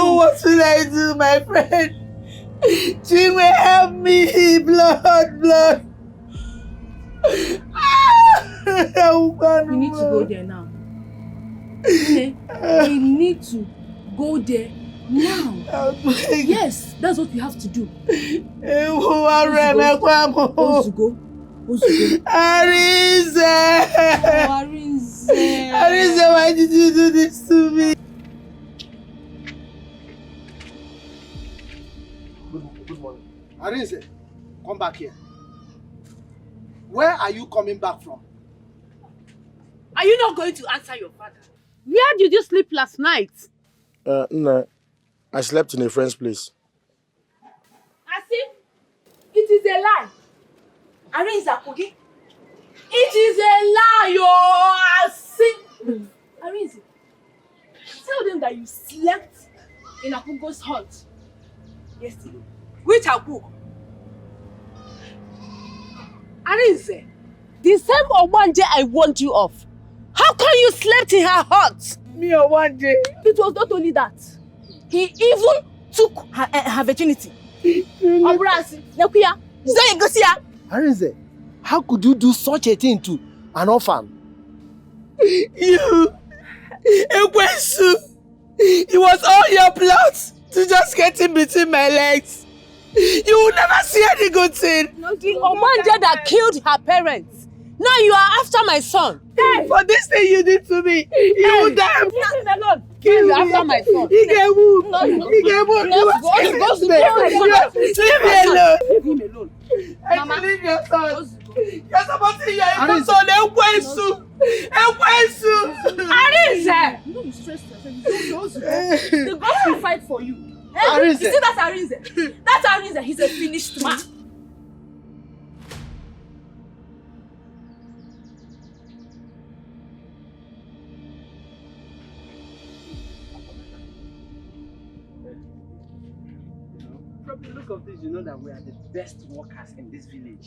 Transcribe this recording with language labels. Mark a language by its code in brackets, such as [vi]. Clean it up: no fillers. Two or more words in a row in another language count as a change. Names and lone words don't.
[en] What will I do, my friend? Chinwe, help me. Blood. We need to go there now. We need to go there now. Yes, that's what we have to do. Ozugo. Arinze! Arinze! Arinze, why did you do this to me? Good morning. Arinze, come back here. Where are you coming back from? Are you not going to answer your father? Where did you sleep last night? No. I slept in a friend's place. Asi, it is a lie. Arinze Kogi. It is a lie, yo! Asi. Arinze, tell them that you slept in Akugo's hut yesterday. Which Akugo? Arinze, the same Ogbanje I warned you of. How come you slept in her hut? Me Ogbanje? It was not only that. He even took her virginity. Obrasi, Nekuya, Zayegosia. Arinze, how could you do such a thing to an orphan? You, Ekwesu, it was all your plot to just get in between my legs. You will never see any good thing. The Ogbanje that killed her parents. Now you are after my son. Hey, for this thing you did to me, you will die. Leave me alone. Kill you after my son. He can move. No. He can move. Let's go. Leave me alone. Leave him alone. Mama, leave your son. You're supposed to hear your son. Ekwesu. Arinze! No, you stress yourself. The gods will fight for you. You see that Arinze? That Arinze, he's a finished man. From the look of this, you know that we are the best workers in this village.